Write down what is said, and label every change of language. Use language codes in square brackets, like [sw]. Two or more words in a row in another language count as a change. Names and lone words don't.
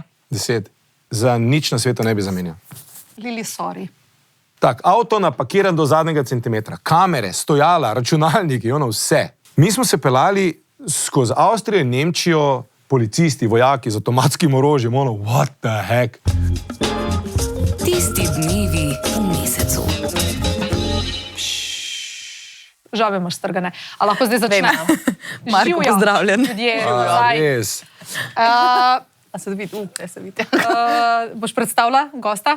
[sl] 10. Za nič na svetu ne bi zamenjal. Lili, sorry. Tak, avto napakiran do zadnjega centimetra, kamere, stojala, računalniki, ono vse. Mi smo se pelali skozi Avstrijo in Nemčijo, policisti, vojaki z avtomatskim orožjem, ono, [en] what the heck? [sl] Tisti dnevi v mesecu. Žabe imaš strgane. A lahko zdaj začnemo? Marko, pozdravljen. Ljudje, Res. A se vidi? Se vidi. boš predstavila gosta?